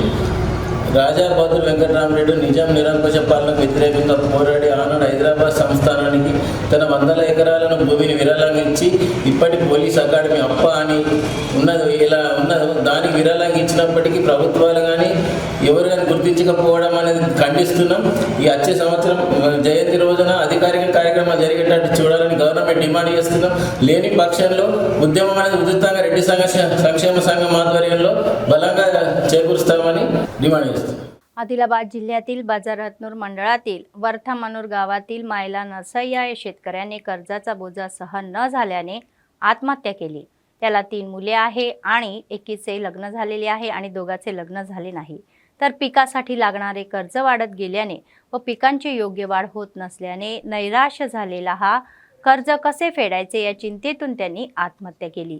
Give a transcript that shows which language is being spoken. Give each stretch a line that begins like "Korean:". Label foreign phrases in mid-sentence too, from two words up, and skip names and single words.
Telugu: రాజా బహదూర్ వెంకటరామ రెడ్డి నిజాం నిరంకుశ పాలనకు వ్యతిరేకంగా పోరాడి ఆనాడు హైదరాబాద్ సంస్థానానికి తన 100 ఎకరాలను భూమిని విరాళంగా ఇచ్చి ఇప్పటి పోలీస్ అకాడమీ అప్ప అని ఉన్నది ఇలా ఉన్నదో దానికి విరాళంగా ఇచ్చినప్పటికీ ప్రభుత్వాలు కానీ ఎవరు కానీ గుర్తించకపోవడం అనేది ఖండిస్తున్నాం. ఈ వచ్చే సంవత్సరం జయంతి రోజున అధికారిక కార్యక్రమాలు జరిగేటట్టు చూడాలని
English: government demand
Telugu: చేస్తున్నాం. లేని పక్షంలో ఉద్యమం అనేది ఉధృతంగా రెడ్డి సంక్షేమ సంఘం ఆధ్వర్యంలో బలంగా చేకూరుస్తామని డిమాండ్ చేస్తున్నాం.
Marathi: आदिलाबाद जिल्ह्यातील बाजाररत्नूर मंडळातील वर्थमानूर गावातील मायला नरसई या शेतकऱ्याने कर्जाचा बोजा सहन न झाल्याने आत्महत्या केली. त्याला 3 मुले आहे आणि एकीचे लग्न झालेले आहे आणि दोघाचे लग्न झाले नाही. तर पिकासाठी लागणारे कर्ज वाढत गेल्याने व पिकांची योग्य वाढ होत नसल्याने नैराश्य झालेला हा कर्ज कसे फेडायचे या चिंतेतून त्यांनी आत्महत्या केली।